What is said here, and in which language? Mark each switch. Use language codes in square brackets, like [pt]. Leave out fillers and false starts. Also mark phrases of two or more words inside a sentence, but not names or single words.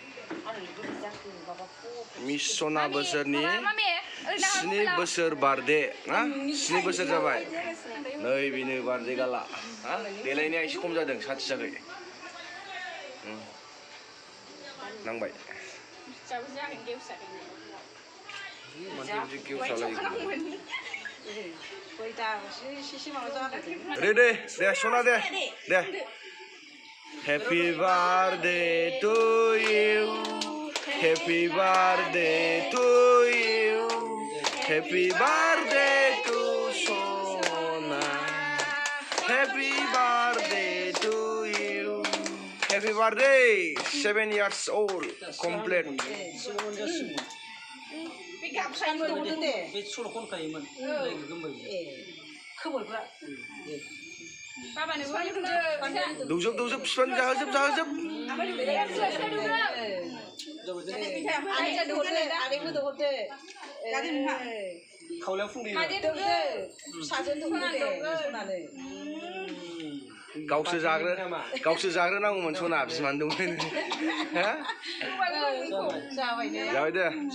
[brx] मिस सना बोसोरनि 7 बोसोर बार्थडे ना 7 बोसोर जाबाय नै बेनो बार्थडे गाला हा देलायनाया एसे खम जादों साथि जाखै नांबाय रेडि दे सना दे [en] Happy birthday to you Happy birthday to you Happy birthday to Sona Happy birthday to you Happy birthday 7 years old complete [brx] दौजोब बिफान जाहोजोब गावसो जाग्रोनांगौमोन सना बिमानो दंमोन जाबाय दे